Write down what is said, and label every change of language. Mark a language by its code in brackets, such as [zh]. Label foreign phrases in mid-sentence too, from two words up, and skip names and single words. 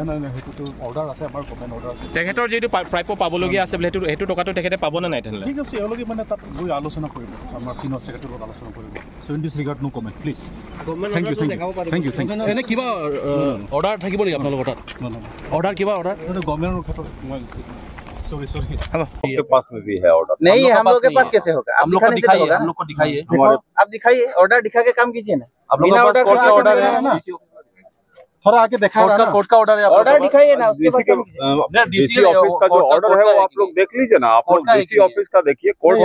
[as] নাই সেইটো অৰ্ডাৰ আছে আমাৰ কমেণ্ট অৰ্ডাৰ আছে তেখেতৰ যিটো প্ৰাপ্য পাবলগীয়া আছে বোলে সেইটো টকাটো তেখেতে পাব নে নাই তেনেহ'লে ঠিক আছে এওঁলোকে মানে তাত গৈ আলোচনা কৰিব আমাৰ সিনিয়ৰ সেক্ৰেটাৰীৰ লগত আলোচনা কৰিব [en] so in this regard no comment please thank you [as] এনে কিবা অৰ্ডাৰ থাকিব নেকি আপোনালোকৰ তাত অৰ্ডাৰ কিবা অৰ্ডাৰ গভर्नमेंट ক্ষেত্ৰত सॉरी [hi] आपके पास में भी है ऑर्डर नहीं हम लोग के पास कैसे होगा हम लोग को दिखाइए हम लोग को दिखाइए आप दिखाइए ऑर्डर दिखा के काम कीजिए ना आप लोग का कोर्ट का ऑर्डर है ना थोड़ा आके दिखा कोर्ट का ऑर्डर है ऑर्डर दिखाइए ना डीसी ऑफिस का जो ऑर्डर है वो आप लोग देख लीजिए ना आप लोग डीसी ऑफिस का देखिए कोर्ट